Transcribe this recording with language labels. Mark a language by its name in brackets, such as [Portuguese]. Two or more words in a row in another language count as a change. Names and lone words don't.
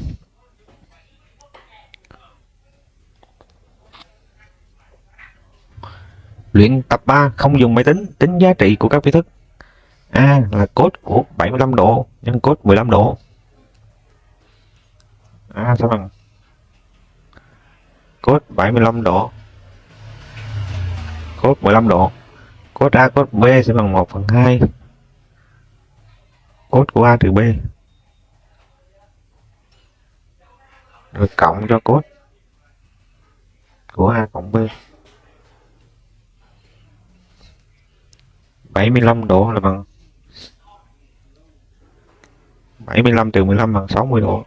[Vietnamese] Luyện tập 3 không dùng máy tính tính giá trị của các vi thức. A là cos của 75 độ nhân cos 15 độ. A sẽ bằng cos 75 độ cos 15 độ. Cos A cos B sẽ bằng 1/2 cos của A trừ B. Rồi cộng cho cos của A cộng B. 75 độ là bằng 75 trừ 15 bằng 60 độ.